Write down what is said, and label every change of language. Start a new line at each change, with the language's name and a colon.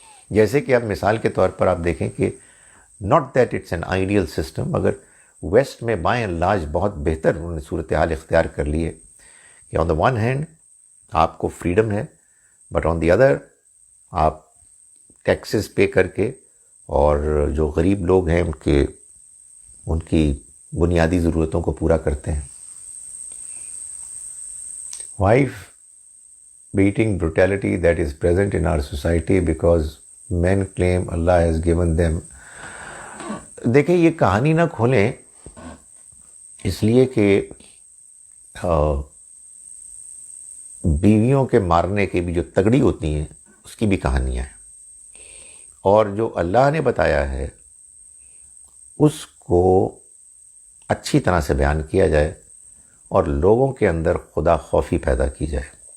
Urdu: جیسے کہ اب مثال کے طور پر آپ دیکھیں کہ
English: not that it's an ideal system,
Urdu: مگر ویسٹ میں
English: by and large
Urdu: بہت بہتر انہوں نے صورتحال اختیار کر لی ہے کہ
English: on the one hand
Urdu: آپ کو فریڈم ہے،
English: but on the other
Urdu: آپ ٹیکسز پے کر کے اور جو غریب لوگ ہیں ان کی بنیادی ضرورتوں کو پورا کرتے ہیں. Wife
English: beating brutality that is present in our society because men claim Allah has given them.
Urdu: دیکھیں یہ کہانی نہ کھولیں اس لیے کہ بیویوں کے مارنے کی بھی جو تگڑی ہوتی ہیں اس کی بھی کہانیاں ہیں، اور جو اللہ نے بتایا ہے اس کو اچھی طرح سے بیان کیا جائے اور لوگوں کے اندر خدا خوفی پیدا کی جائے.